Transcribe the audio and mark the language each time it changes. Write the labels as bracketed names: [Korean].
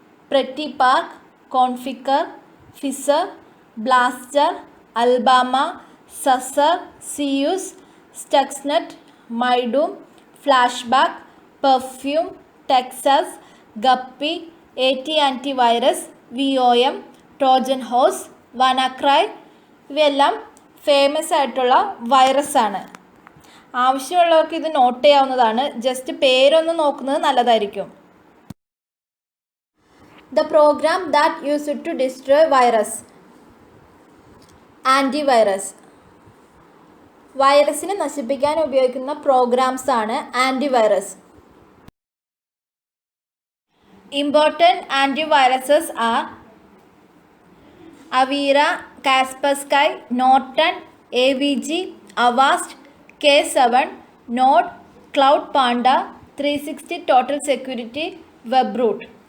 [Malayalam] Pretty park, കോൺഫിക്കർ, Faeser, blaster, Alabama, സസർ, Zeus, സ്റ്റക്സ്നെറ്റ്, മൈഡൂം, flashback, perfume, Texas, guppy, AT antivirus, VOM, Trojan horse, WannaCry. ഇവയെല്ലാം famous ആയിട്ടുള്ള virus ആണ്. ആവശ്യമുള്ളവർക്ക് ഇത് not ചെയ്യാവുന്നതാണ്. Just പേരൊന്ന് നോക്കുന്നത് നല്ലതായിരിക്കും. [English] The program that used to destroy virus. [Malayalam] Antivirus. വൈറസിനെ നശിപ്പിക്കാൻ ഉപയോഗിക്കുന്ന പ്രോഗ്രാംസ് ആണ് antivirus. [English] Important antiviruses are Avira, Kaspersky, Norton, AVG, Avast, K7, NOD, Cloud Panda, 360 Total Security, Webroot.